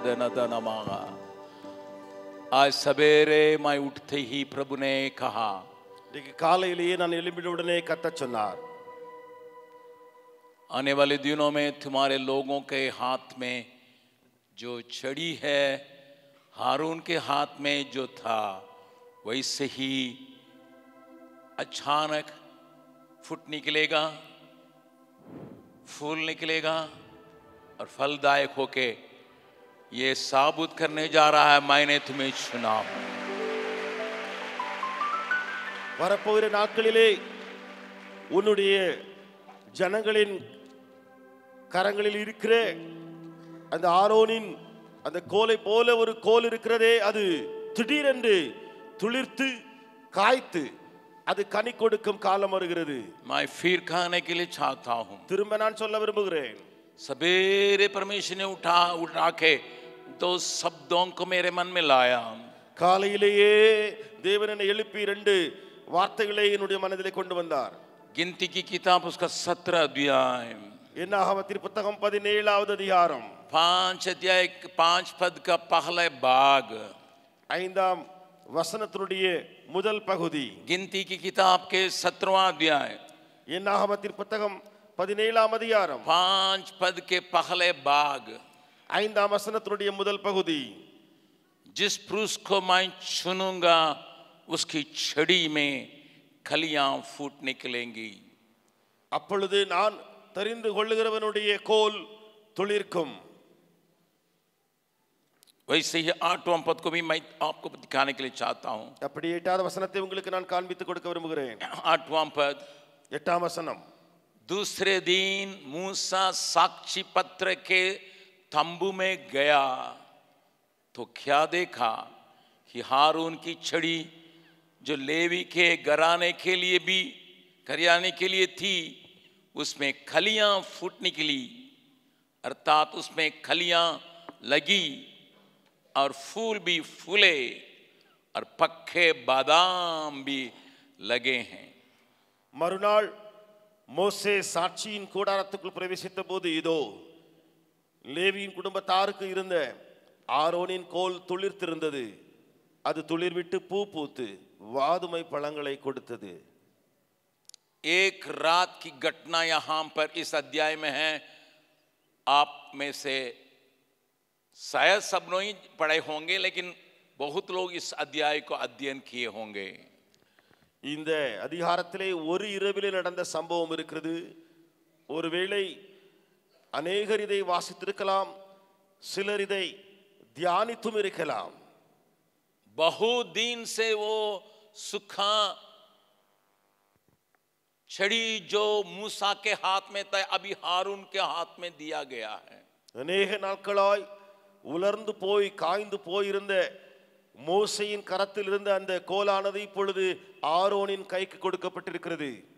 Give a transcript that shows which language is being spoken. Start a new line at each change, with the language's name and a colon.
Hindi: आज सवेरे मैं उठते ही प्रभु ने कहा,
Tamil: காலையிலேயே நான் எழும்பினவுடனே கர்த்தர் சொன்னார்,
Hindi: आने वाले दिनों में तुम्हारे लोगों के हाथ में जो छड़ी है, हारून के हाथ में जो था वैसे ही अचानक फूट निकलेगा, फूल निकलेगा और फलदायक होके ये साबुत करने जा रहा है, मैंने तुम्हें चुना हूं।
Tamil: வரப்போகிற நாட்களிலே உன்னுடைய ஜனங்களின் கரங்களில் இருக்கிற அந்த ஆரோனின் அந்த கோலை போல ஒரு கோல் இருக்கிறதே, அது திடீரென்று துளிர்த்து காய்த்து அது கனி கொடுக்கும் காலம் வருகிறது.
Hindi: मैं फिर कहने के लिए चाहता हूं,
Tamil: திரும்ப நான் சொல்ல விரும்புகிறேன்,
Hindi: सवेरे परमेश्वर ने उठा के दो शब्दों को मेरे मन में लाया।
Tamil: காலையிலேயே தேவன் என்னை எழுப்பி ரெண்டு வார்த்தைகளை என்னுடைய மனதிலே கொண்டு வந்தார்.
Hindi: गिनती की किताब उसका 17 अध्याय,
Tamil: என்னாகமத்தின் புத்தகம் 17வது அதிகாரம்
Hindi: 5 अध्याय 5 पद का पहला भाग,
Tamil: 5ஆம் வசனத்தினுடைய முதல் பகுதி.
Hindi: गिनती की किताब के 17वां अध्याय,
Tamil: என்னாகமத்தின் புத்தகம் 17ஆம் அதிகாரம்
Hindi: 5 पद के पहले भाग,
Tamil: 5ஆம் வசனத்தினுடைய முதல் பகுதி.
Hindi: जिस पुरुष को मैं चुनूंगा उसकी छड़ी में खलियां फूट निकलेंगी।
Tamil: அப்பொழுது நான் தெரிந்து கொள்ளுகிறவனுடைய கோல் துளிர்க்கும்.
Hindi: वैसे ही 8वां पद को भी मैं आपको दिखाने के लिए चाहता हूं।
Tamil: அப்படி 8வது வசனத்தை உங்களுக்கு நான் காண்பித்து கொடுக்க விரும்புகிறேன்.
Hindi: 8वां पद,
Tamil: 8ஆம் வசனம்.
Hindi: दूसरे दिन मूसा साक्षी पत्र के तंबू में गया तो क्या देखा कि हारून की छड़ी जो लेवी के घराने के लिए भी करियाने के लिए थी, उसमें खलियां फूट निकली, अर्थात उसमें खलियां लगी और फूल भी फूले और पक्के बादाम भी लगे हैं।
Tamil: மறுநாள் மோசே சாட்சியின் கூடாரத்துக்குள் பிரவேசித்த போது இதோ லேவியின் குடும்பத்தாருக்கு இருந்த ஆரோனின் கோல் துளிர்த்திருந்தது. அது துளிர்விட்டு பூ பூத்து வாதுமை பழங்களை கொடுத்தது.
Hindi: एक रात की घटना यहां पर इस अध्याय में है। आप में से शायद सब लोग ही पढ़े होंगे, लेकिन बहुत लोग इस अध्याय को अध्ययन किए होंगे।
Tamil: இந்த அதிகாரத்திலே ஒரு இரவிலே நடந்த சம்பவம் இருக்கிறது. ஒருவேளை அநேகர் இதை வாசித்திருக்கலாம், சிலர் இதை தியானித்தும் இருக்கலாம்.
Hindi: बहुत दिन से वो सूखा छड़ी जो मूसा के हाथ में था, अभी हारून के हाथ में दिया गया है।
Tamil: அநேக நாட்களாய் உலர்ந்து போய் காய்ந்து போயிருந்த மோசேயின் கரத்தில் இருந்த அந்த கோலானது இப்பொழுது ஆரோனின் கைக்கு கொடுக்கப்பட்டிருக்கிறது.